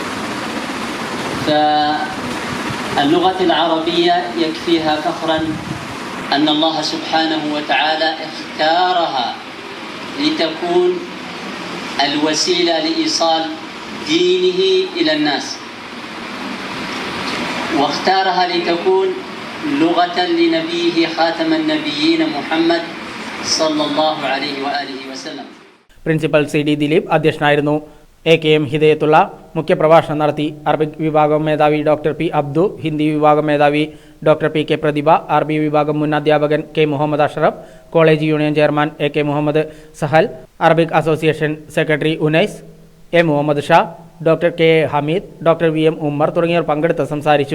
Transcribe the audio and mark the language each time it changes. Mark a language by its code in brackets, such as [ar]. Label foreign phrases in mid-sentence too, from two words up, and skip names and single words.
[ar] فاللغة العربية يكفيها فخرا أن الله سبحانه وتعالى اختارها لتكون الوسيلة لإيصال دينه إلى الناس، واختارها لتكون لغة لنبيه خاتم النبيين محمد صلى الله عليه وآله وسلم. [ml] പ്രിൻസിപ്പൽ CD ദിലീപ് അധ്യക്ഷനായിരുന്നു. AKM ഹിദയത്തുള്ള മുഖ്യപ്രഭാഷണം നടത്തി. അറബിക് വിഭാഗം മേധാവി ഡോക്ടർ P അബ്ദു, ഹിന്ദി വിഭാഗം മേധാവി ഡോക്ടർ PK പ്രതിഭ, അറബി വിഭാഗം മുൻ അധ്യാപകൻ K മുഹമ്മദ് അഷ്റഫ്, കോളേജ് യൂണിയൻ ചെയർമാൻ AK മുഹമ്മദ് സഹൽ, അറബിക് അസോസിയേഷൻ സെക്രട്ടറി ഉനൈസ്, A മുഹമ്മദ് ഷാ, ഡോക്ടർ K ഹമീദ്, ഡോക്ടർ VM ഉമ്മർ തുടങ്ങിയവർ പങ്കെടുത്ത് സംസാരിച്ചു.